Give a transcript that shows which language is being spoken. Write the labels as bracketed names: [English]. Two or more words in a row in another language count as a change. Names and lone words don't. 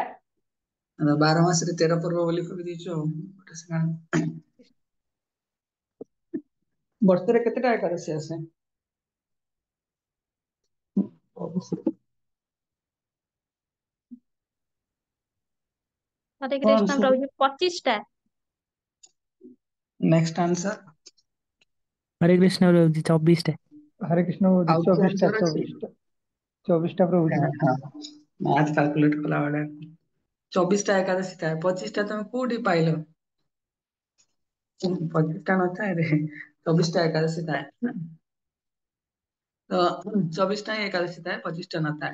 [Odia] 12 ମାସରେ 13 ପର୍ବ ବୋଲି କହିଦେଇଛୁ ଆଉ ଗୋଟେ ସେକେଣ୍ଡ ବର୍ଷରେ କେତେଟା ଏକାଦଶୀ ଆସେ ହରେ କଣ କୃଷ୍ଣ ସବୁ ପ୍ରଭୁଜୀ 25ଟା। [English] next answer [Hindi] हरे कृष्ण प्रभु जी 24 हरे कृष्ण प्रभु जी [Odia] ଆଉ କିଛି 24टा ଆନ୍ସର ଅଛି 24ଟା 24ଟା प्रभु जी [English] math calculate [Odia] କଲା ବେଳେ 24ଟା ଏକାଦଶୀ ଥାଏ, 25ଟା ତମେ କୋଉଠି ପାଇଲ? 25ଟା ନଥାଏ ରେ, 24ଟା ଏକାଦଶୀ ଥାଏ। ତ 24ଟା ହିଁ ଏକାଦଶୀ ଥାଏ, 25ଟା ନଥାଏ।